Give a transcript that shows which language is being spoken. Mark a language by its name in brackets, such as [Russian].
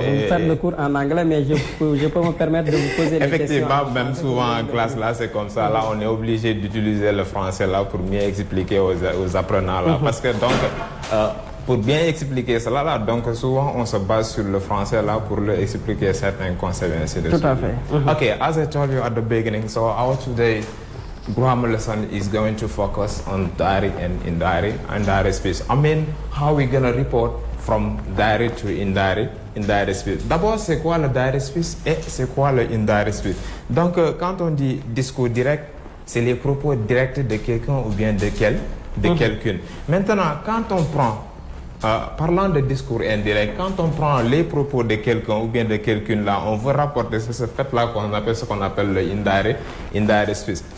[French] Vous faites le cours en anglais, mais je peux me permettre de vous poser des questions. Effectivement, même souvent en classe là, c'est comme ça. Là, on est obligé d'utiliser le français là pour mieux expliquer aux apprenants là. Parce que donc, pour bien expliquer cela là, donc souvent on se base sur le français là pour leur expliquer certains concepts. Tout à fait. [English] Okay, as I told you at the beginning, so our today grammar lesson is going to focus on direct and indirect speech. I mean, how we gonna report from direct to indirect speech. [French] D'abord, c'est quoi le direct speech et c'est quoi le indirect speech? Donc, quand on dit discours direct, c'est les propos directs de quelqu'un ou bien de quelqu'une. Maintenant, quand on prend parlant de discours indirect, quand on prend les propos de quelqu'un ou bien de quelqu'une là, on veut rapporter ce fait-là qu'on appelle le indirect speech.